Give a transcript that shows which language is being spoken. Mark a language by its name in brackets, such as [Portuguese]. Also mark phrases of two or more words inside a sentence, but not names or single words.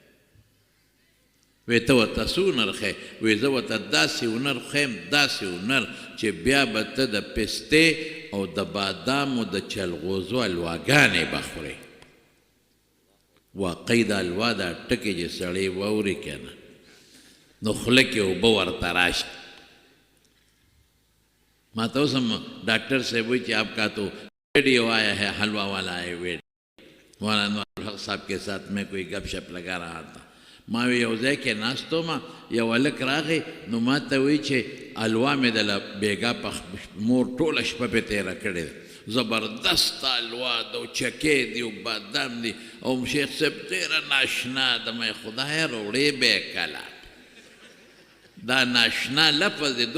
[Pashto] وی ته ورته څه هنر ښیې وی زه ورته داسې هنر ښیم داسې هنر چې بیا به ته د پستې او د بادامو د چلغوزو الواګانې به خورې واقعي د الوا دا ټکې چې سړی واوري که نه نو خوله کې اوبه ورته راشي ما ته اوس هم ډاکټر صاحب وایي چې [Urdu] آپ کا تو ویڈیو آیا ہے حلوہ والا ہے ویڈیو مولانا الحق صاحب کے ساتھ میں کوئی گپ شپ لگا رہا تھا [Pashto] ما وی یو ځای کې ناستو ما یو هلک راغی نو ما ته وایي چې الوا مې دله بیګا په مور ټوله شپه پې تېره کړې ده زبردست الوا ده او چکې دي او بادام دي او شیخ صاحب ډېره ناشنا ده مې خدایه روړې به یې کله دا ناشنا لفظ دی